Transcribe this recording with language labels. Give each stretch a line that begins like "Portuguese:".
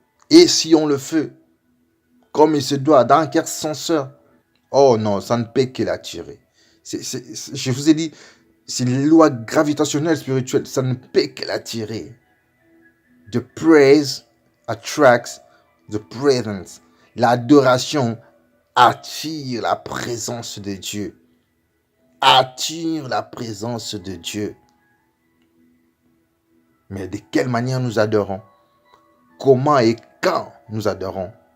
French: Et si on le fait comme il se doit, dans un cœur sincère, oh non, ça ne peut que l'attirer. Je vous ai dit, c'est les lois gravitationnelles spirituelles, ça ne peut que l'attirer.
English: The praise attracts the presence.
French: L'adoration attire la présence de Dieu. Attire la présence de Dieu. Mais de quelle manière nous adorons? Comment et quand nous adorons?